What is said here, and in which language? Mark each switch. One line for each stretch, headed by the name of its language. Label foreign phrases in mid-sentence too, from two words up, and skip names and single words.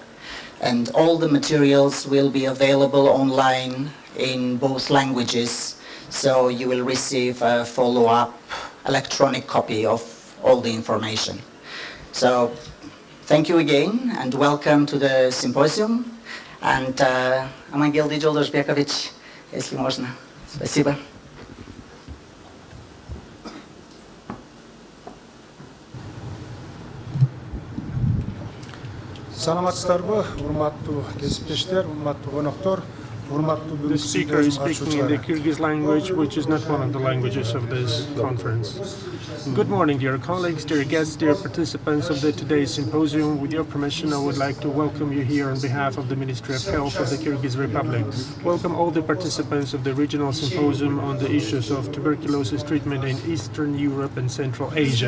English: And all the materials will be available online in both languages, so you will receive a follow-up electronic copy of all the information. So thank you again and welcome to the symposium.
Russian: And Amangel Dijoldoshbekovich, если можно. Спасибо.
Kyrgyz: Саламатсыздарбы, урматтуу кесиптештер, урматтуу коноктор, урматтуу
English: The speaker is speaking in the Kyrgyz language, which is not one of the languages of this conference. Good morning, dear colleagues, dear guests, dear participants of today's symposium. With your permission, I would like to welcome you here on behalf of the Ministry of Health of the Kyrgyz Republic. Welcome all the participants of the regional symposium on the issues of tuberculosis treatment in Eastern Europe and Central Asia.